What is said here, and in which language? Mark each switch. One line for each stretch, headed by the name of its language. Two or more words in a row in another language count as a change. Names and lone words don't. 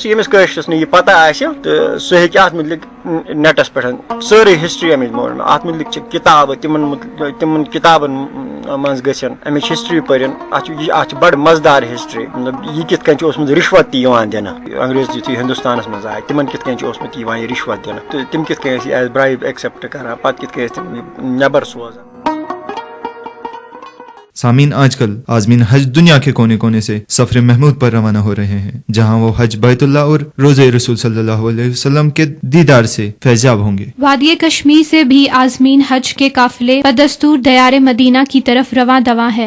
Kashmiri: ییٚمِس کٲشرِس نہٕ یہِ پتہ آسہِ تہٕ سُہ ہیٚکہِ اتھ مُتعلق نیٹس پٮ۪ٹھ سٲرٕے ہسٹری امِچ موٗجوٗد اتھ مُتعلق چھِ کِتابہٕ تِمن کِتابن منٛز گژھن امِچ ہسٹری پٔرِنۍ اتھ چھِ بڑٕ مزٕدار ہسٹری مطلب یہِ کِتھ کٔنۍ چھُ اوسمُت رِشوت تہِ یِوان دِنہٕ انگریز یِتھُے ہندوستانس منٛز آے تِمن کِتھ کٔنۍ چھُ اوسمُت یِوان یہِ رِشوت دِنہٕ تہٕ تِم کِتھ کٔنۍ ٲسۍ یہِ
English: as bribe accept
Kashmiri: کران پتہٕ کِتھ کٔنۍ ٲسۍ تِم نٮ۪بر سوزان
Urdu: سامعین آج کل عازمین حج دنیا کے کونے کونے سے سفر محمود پر روانہ ہو رہے ہیں جہاں وہ حج بیت اللہ اور روضہ رسول
Arabic: صلی اللہ علیہ وسلم
Urdu: کے دیدار سے فیضیاب ہوں گے. وادی کشمیر سے بھی عازمین حج کے قافلے بدستور دیار مدینہ کی طرف رواں دواں ہے.